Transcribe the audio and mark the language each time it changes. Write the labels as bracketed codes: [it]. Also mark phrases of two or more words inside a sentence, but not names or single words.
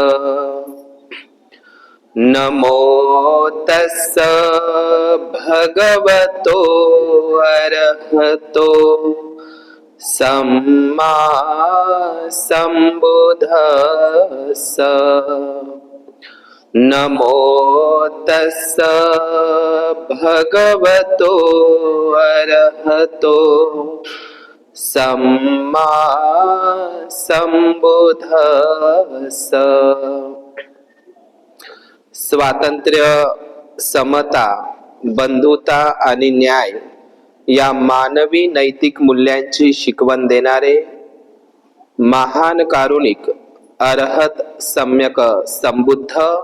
[pi] नमो तस्स भगवतो अरहतो सम्मा सम्बुद्धस्स। नमो तस्स भगवतो अरहतो सम्मा सम्बुद्धस्स। [mr] स्वातंत्र्य, समता, बंधुता आणि न्याय या मानवी नैतिक मूल्यांची शिकवण देणारे महान कारुणिक अरहत सम्यक संबुद्ध,